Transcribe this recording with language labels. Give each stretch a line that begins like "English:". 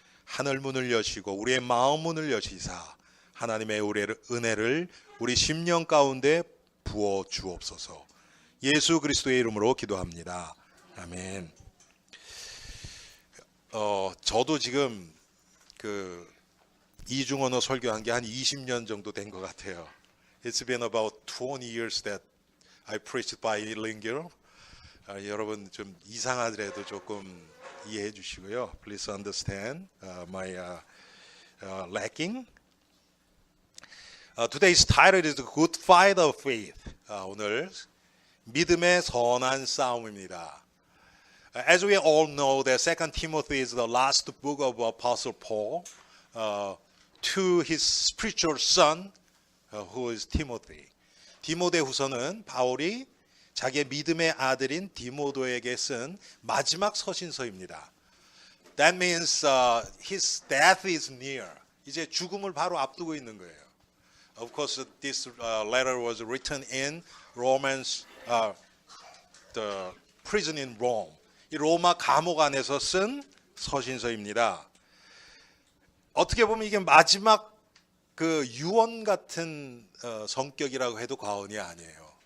Korean: 하늘 문을 여시고 우리의 마음 문을 여시사 하나님의 은혜를 우리 심령 가운데 부어 주옵소서. 예수 그리스도의 이름으로 기도합니다. 아멘. 저도 지금 이중언어 설교한 게 한 20년 정도 된 것 같아요.
English: It's been about 20 years that I preached bilingual.
Korean: 여러분 좀 이상하더라도 조금 이해해 주시고요.
English: Please understand my lacking. Today's title is The Good Fight of Faith.
Korean: 오늘 믿음의 선한 싸움입니다.
English: As we all know, that 2 Timothy is the last book of Apostle Paul to his spiritual son, who is Timothy.
Korean: 디모데후서는 바울이 자기의 믿음의 아들인 디모데에게 쓴 마지막 서신서입니다.
English: That means his death is near.
Korean: 이제 죽음을 바로 앞두고 있는 거예요.
English: Of course, this letter was written in Romans, the prison in Rome.
Korean: 이 로마 감옥 안에서 쓴 서신서입니다. 어떻게 보면 이게 마지막 유언 같은 성격이라고 해도 과언이 아니에요.